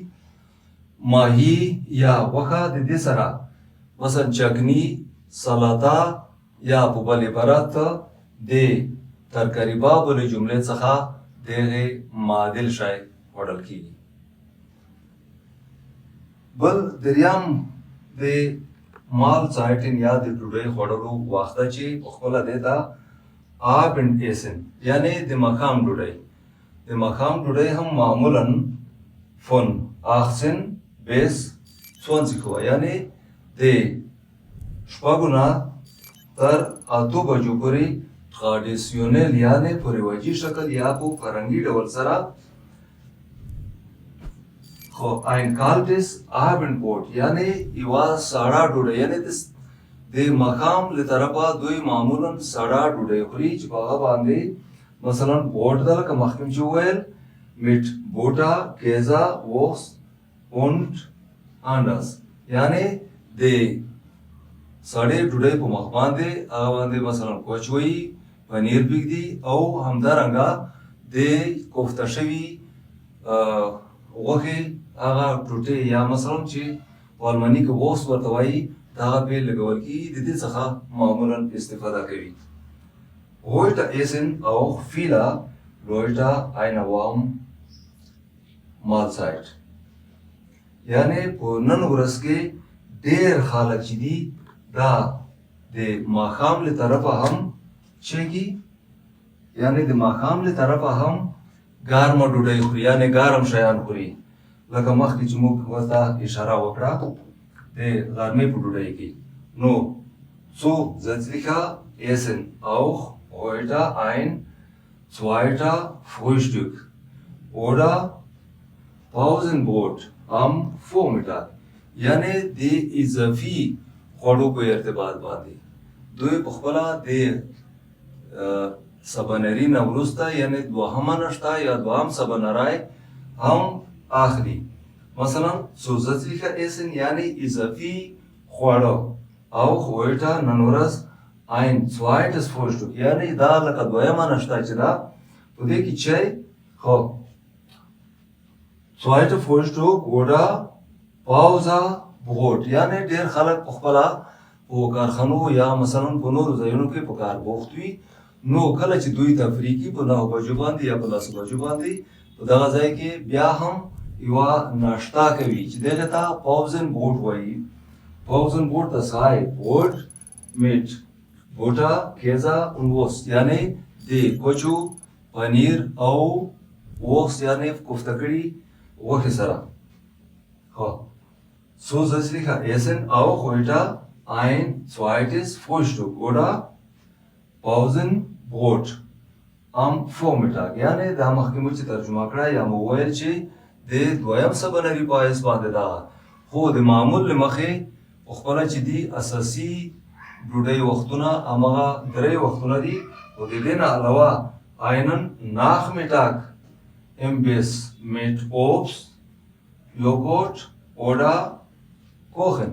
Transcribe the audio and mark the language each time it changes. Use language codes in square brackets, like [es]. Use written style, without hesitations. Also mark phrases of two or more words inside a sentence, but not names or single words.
[ps] ماهي یا غوښه د دې سره مثلا چکني، سلاطه یا په بل عبارت د ترکاري باب له جملې څخه د هغې معادل شی خوړل کېږي. بل دریم د مالزایټن یا د ډوډۍ خوړلو وخت ده چې په خپله دی ته Abendessen، یعنې د ماښام ډوډۍ. د ماښام ډوډۍ هم معمولا [de] von 18 bis 20 Uhr، [ps] یعنې د 6 نه تر 8 بجو پورې ټرادیسیونل یعنې په رواجي شکل یا په فرهنګي ډول سره خو [de] ein kaltes Abendbrot [ps] یعنې یوه ساړه ډوډۍ یعنې د ماښام له طرفه دوی معمولا ساړه ډوډۍ خوري چې په هغه باندې مثلا بوټ ده لکه مخکې مې چې وویل [de] mit Butter, Käse, Wurst und anders [ps] یعنې د سړې ډوډۍ په مخ باندې هغه باندې مثلا کوچ وي پنیر پرېږدي او همدارنګه د کوفته شوي غوښې هغه ټوټې یا مثلا چې په الماني کې ووست ورته وایي د هغه پرې لګول کېږي د دې څخه معمولا استفاده کوي. [de] Heute essen auch viele Leute eine warme Mahlzeit [ps] یعنې په نن ورځ کې ډېر خلک چې دي دا د ماښام له طرفه هم چېږي یعنې د ماښام له طرفه هم ګرمه ډوډۍ خوري یعنې ګرم شیان خوري لکه مخکې چې موږ ورته اشاره وکړه د غرمې په ډوډۍ کې. نو [de] zusätzlicher essen auch heute ein zweiter Frühstück oder Pausenbrot am Vormittag [ps] یعنې د اضافي خوړو په ارتباط باندې دوی په خپله د سبانري نه وروسته یعنې دوهمه نشته یا دوهم سبانري هم اخلي. مثلا [de] zusätzlicher Essen [ps] یعنې اضافي خواړه [de] auch heute [ps] نن ورځ [de] ein zweites Frühstück [ps] یعنې دا لکه دویمه نشته چې ده په دې کې چای خو [de] zweite Frühstück oder Pausenbrot [ps] یعنې ډېر خلک په خپله په کارخانو یا مثلا په نورو ځایونو کې په کار بوخت وي نو کله چې دوی تفریح کوي په 9 بجو باندې یا په 10 بجو باندې په دغه ځای کې بیا هم یوه ناشته کوي چې دغې ته Pausenbrot وایي. [de] Pausenbrot das heißt Brot mit Butter, Käse und Wurst [ps] یعنې د کوچو پنیر او وورست یعنې کوفته کړي غوښې سره. [de] Zusätzlicher Essen auch heute ein zweites Frühstück oder Pausenbrot am Vormittag [ps] یعنې دا مخکې مو چې ترجمه کړه یا مو وویل چې د دویم سبانري په حیث باندې ده خو د معمول له مخې په خپله چې دي اساسي ډوډۍ وختونه هماغه 3 وختونه دي او د دې نه علاوه [de] einen Nachmittag Imbiss mit Obst, Joghurt oder Kuchen.